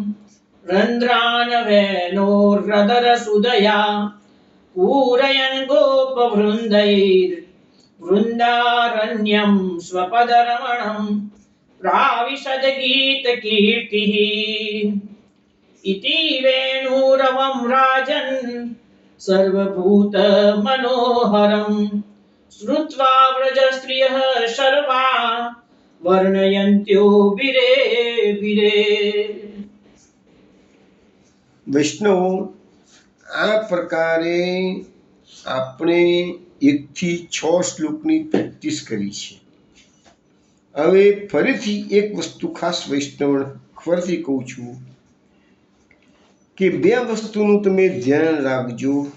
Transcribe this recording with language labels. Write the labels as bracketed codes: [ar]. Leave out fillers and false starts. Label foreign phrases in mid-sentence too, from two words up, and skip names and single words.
[sa] रन्ध्रानवेनोर्रदरसुदया पूरयन् गोपवृन्दैर्वृन्दारण्यं स्वपदरमणं प्राविशद्गीतकीर्तिः इति वेणुरवं राजन् सर्वभूतमनोहरं श्रुत्वा व्रजस्त्रियः शर्वा વર્ણયંત્યો બિરે બિરે. [gu] વૈષ્ણવો, આ પ્રકારે આપણે 1 થી 6 શ્લોકની પ્રેક્ટિસ કરી છે. હવે ફરીથી એક વસ્તુ ખાસ વૈષ્ણવ ફરીથી કહું છું કે 2 વસ્તુનું તમે ધ્યાન રાખજો.